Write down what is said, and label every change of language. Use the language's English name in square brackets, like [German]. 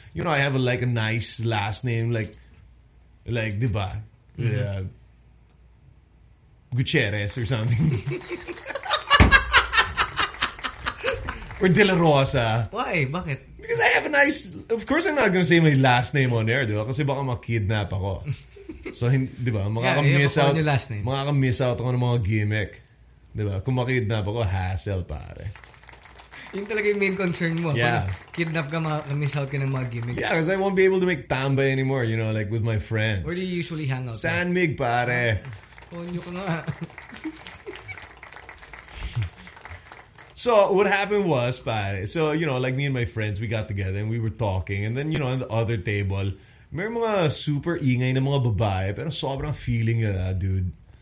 [English] You know, I have a, like a nice last name, like, diba? Mm-hmm. Gutierrez or something. Or De La Rosa. Why? Bakit? Because I have a nice... Of course, I'm not going to say my last name on air, diba? [Filipino] Kasi baka makidnap ako. So, diba? Makaka-miss out... [English] Yeah, last name. [Filipino] Makaka-miss out ako ng mga gimmick. Diba? Kung makidnap ako, hassle, pare. Yun talaga yung [English] main concern [Filipino] mo. Yeah. Pag kidnap ka, makaka-miss out ka ng mga gimmick. [English] Yeah, because I won't be able to make tambay anymore, you know, like with my friends. Where do you usually hang out? San Mig, pare. [Filipino] Konyo ko nga. [English] So, what happened was, pare, so, you know, like me and my friends, we got together and we were talking. And then, you know, on the other table, [Filipino] may mga super ingay na mga babae, pero sobrang feeling nila, dude.